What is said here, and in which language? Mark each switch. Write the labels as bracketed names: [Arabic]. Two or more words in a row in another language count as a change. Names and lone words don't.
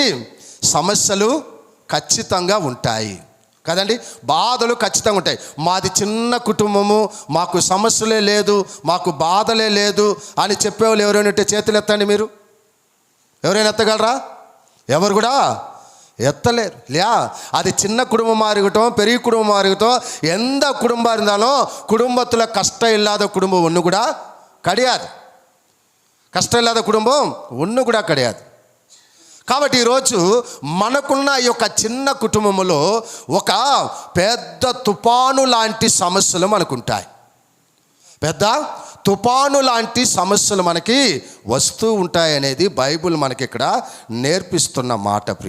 [Telugu] సమస్యలు ఖచ్చితంగా ఉంటాయి కదండి, బాధలు ఖచ్చితంగా ఉంటాయి. మాది చిన్న కుటుంబము, మాకు సమస్యలే లేదు, మాకు బాధలే లేదు అని చెప్పేవాళ్ళు ఎవరైనా ఉంటే చేతులు ఎత్తండి. మీరు ఎవరైనా ఎత్తగలరా? ఎవరు కూడా ఎత్తలేరు. [Tamil] అది சின்ன குடும்பமாக இருக்கட்டும், பெரிய குடும்பமாக இருக்கட்டும், எந்த குடும்பம் இருந்தாலும் குடும்பத்தில் கஷ்டம் இல்லாத குடும்பம் ஒன்று கூட கிடையாது. கஷ்டம் இல்லாத குடும்பம் ஒன்னு கூட கிடையாது. [Telugu] కాబట్టి ఈరోజు మనకున్న ఈ యొక్క చిన్న కుటుంబంలో ఒక పెద్ద తుఫాను లాంటి సమస్యలు మనకుంటాయి. పెద్ద తుఫాను లాంటి సమస్యలు మనకి వస్తూ ఉంటాయి అనేది బైబిల్ మనకి ఇక్కడ నేర్పిస్తున్న మాట.